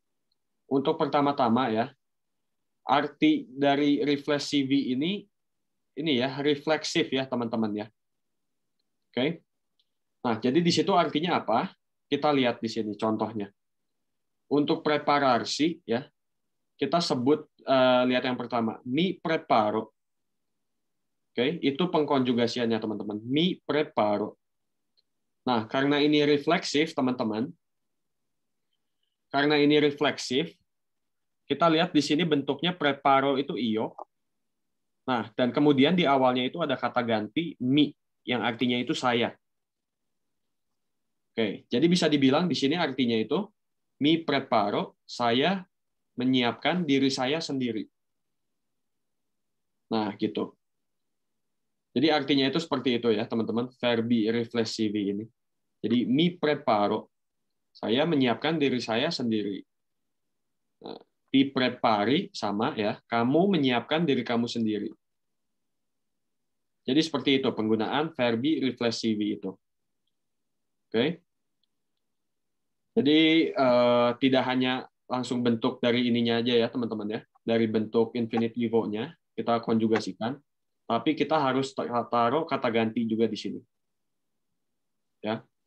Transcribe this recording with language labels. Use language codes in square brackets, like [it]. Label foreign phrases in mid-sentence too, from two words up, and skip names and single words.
[id] Untuk pertama-tama ya, arti dari riflessivi ini ya, refleksif ya, teman-teman ya. Oke. Nah, jadi di situ artinya apa? Kita lihat di sini contohnya. Untuk prepararsi ya, kita sebut lihat yang pertama, [it] mi preparo. [id] Oke, itu pengkonjugasiannya teman-teman. [it] Mi preparo. [id] Nah, karena ini refleksif, teman-teman. Karena ini refleksif, kita lihat di sini bentuknya preparo itu io. Nah, dan kemudian di awalnya itu ada kata ganti mi, yang artinya itu saya. Oke, jadi bisa dibilang di sini artinya itu [it] mi preparo, [id] saya menyiapkan diri saya sendiri. Nah, gitu. Jadi artinya itu seperti itu ya, teman-teman, [it] verbi riflessivi ini. [id] Jadi [it] mi preparo, [id] saya menyiapkan diri saya sendiri. Nah, [it] ti prepari [id] sama ya, kamu menyiapkan diri kamu sendiri. Jadi seperti itu penggunaan [it] verbi riflessivi [id] itu. Oke. Jadi tidak hanya langsung bentuk dari ininya aja ya, teman-teman ya. Dari bentuk infinitivo-nya kita konjugasikan. Tapi kita harus taruh kata ganti juga di sini. Ya.